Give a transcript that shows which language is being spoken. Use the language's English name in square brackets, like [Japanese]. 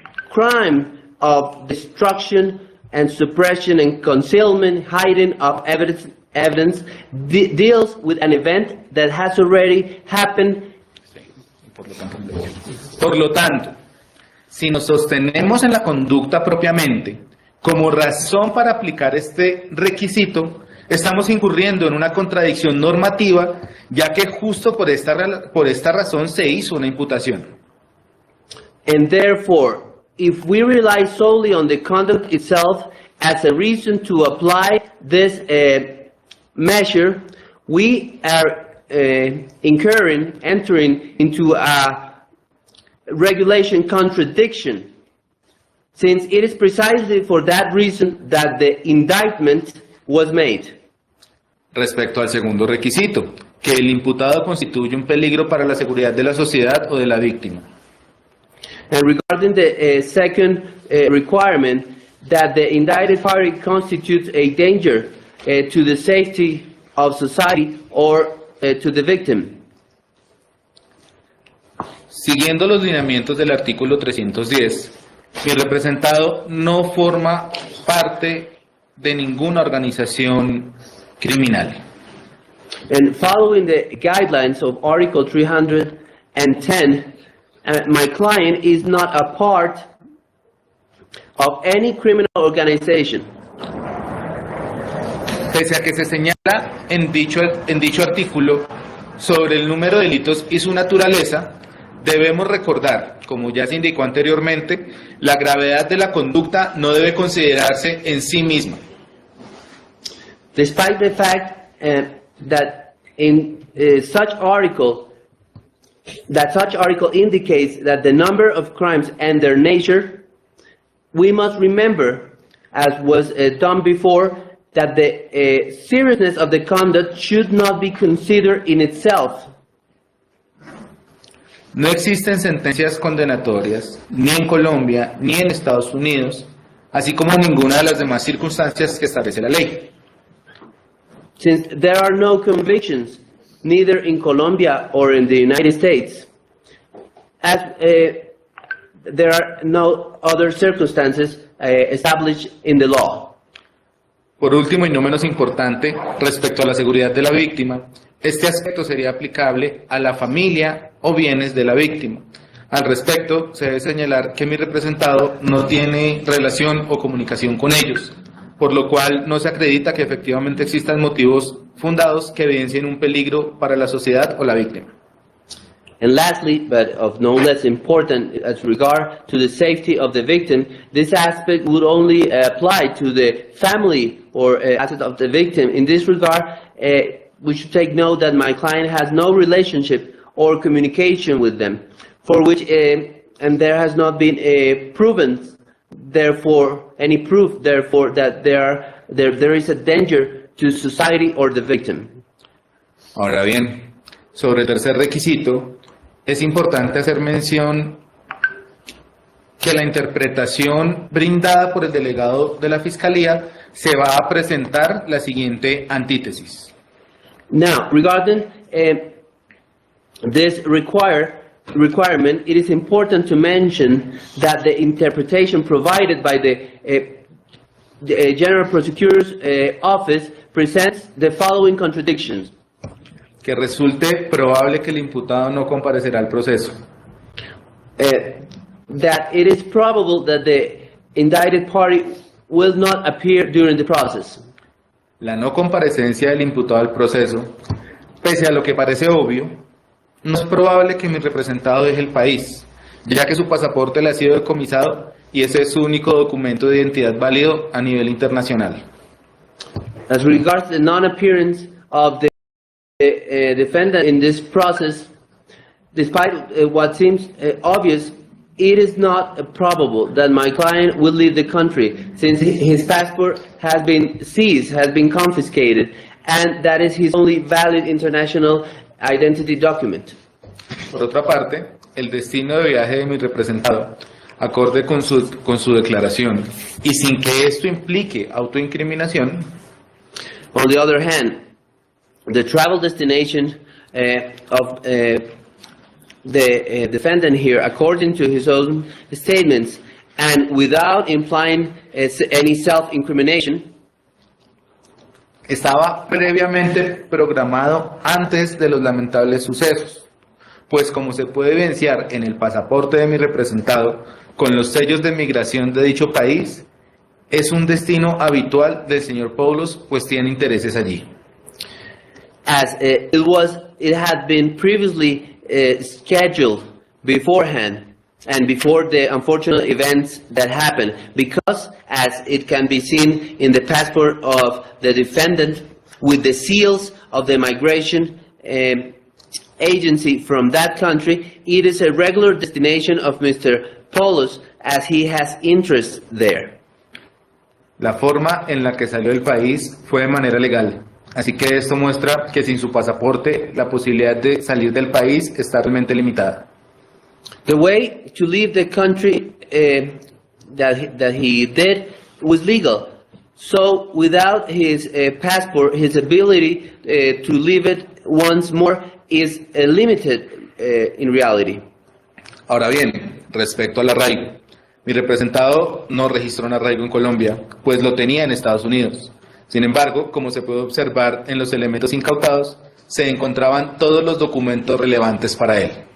[English] crime of destruction and suppression and concealment, hiding of evidence deals with an event that has already happened. [Spanish] Por lo tanto, si nos sostenemos en la conducta propiamente como razón para aplicar este requisito, estamos incurriendo en una contradicción normativa, ya que justo por esta razón se hizo una imputación. [English] And therefore, if we rely solely on the conduct itself as a reason to apply this measure, we are entering into a regulation contradiction, since it is precisely for that reason that the indictment was made. [Spanish] Respecto al segundo requisito, que el imputado constituye un peligro para la seguridad de la sociedad o de la víctima. [English] And regarding the second requirement, that the indicted party constitutes a danger to the safety of society or to the victim. [Spanish] Siguiendo los lineamientos del artículo 310, mi representado no forma parte de ninguna organización criminal. [English] And following the guidelines of Article 310, my client is not a part of any criminal organization. [Spanish] Pese a que se señala en dicho artículo sobre el número de delitos y su naturaleza, debemos recordar, como ya se indicó anteriormente, la gravedad de la conducta no debe considerarse en sí misma. [English] Despite the fact that such article indicates that the number of crimes and their nature, we must remember, as was done before, that the seriousness of the conduct should not be considered in itself. [Spanish] No existen sentencias condenatorias, ni en Colombia, ni en Estados Unidos, así como en ninguna de las demás circunstancias que establece la ley. [English] Since there are no convictions, neither in Colombia or in the United States, as there are no other circumstances established in the law. [Spanish] Por último y no menos importante, respecto a la seguridad de la víctima, este aspecto sería aplicable a la familia o bienes de la víctima. Al respecto, se debe señalar que mi representado no tiene relación o comunicación con ellos, por lo cual no se acredita que efectivamente existan motivos fundados que evidencien un peligro para la sociedad o la víctima. [English] And lastly, but of no less important as regard to the safety of the victim, this aspect would only apply to the family or asset of the victim. In this regard, we should take note that my client has no relationship or communication with them, for which, and there has not been proven, therefore, any proof, therefore, that there is a danger to society or the victim. [Spanish] Ahora bien, sobre el tercer requisito, es importante hacer mención que la interpretación brindada por el delegado de la Fiscalía se va a presentar la siguiente antítesis. [English] Now, regarding this requirement, it is important to mention that the interpretation provided by the General Prosecutor's Office presents the following contradictions. [Spanish] Que resulte probable que el imputado no comparecerá al proceso. [English] That it is probable that the indicted party will not appear during the process. [Spanish] La no comparecencia del imputado al proceso, pese a lo que parece obvio, no es probable que mi representado deje el país, ya que su pasaporte le ha sido decomisado y ese es su único documento de identidad válido a nivel internacional. [English] As regards the non-appearance of the defendant in this process, despite what seems obvious, it is not probable that my client will leave the country, since his passport has been seized, has been confiscated, and that is his only valid international identity document. [Spanish] Por otra parte, el destino de viaje de mi representado, acorde con su declaración, y sin que esto implique autoincriminación. [English] On the other hand, the travel destination of the defendant here, according to his own statements, and without implying any self-incrimination, [Spanish] estaba previamente programado antes de los lamentables sucesos, pues como se puede evidenciar en el pasaporte de mi representado, con los sellos de migración de dicho país, es un destino habitual del señor Poulos, pues tiene intereses allí. [English] As it had been previously scheduled beforehand and before the unfortunate events that happened, because as it can be seen in the passport of the defendant with the seals of the migration agency from that country, it is a regular destination of Mr. Poulos as he has interest there. [Spanish] La forma en la que salió del país fue de manera legal. Así que esto muestra que sin su pasaporte la posibilidad de salir del país está realmente limitada. [English] The way to leave the country that he did was legal. So without his passport, his ability to leave it once more is limited in reality. [Spanish] Ahora bien, respecto al arraigo, mi representado no registró un arraigo en Colombia, pues lo tenía en Estados Unidos. Sin embargo, como se puede observar en los elementos incautados, se encontraban todos los documentos relevantes para él.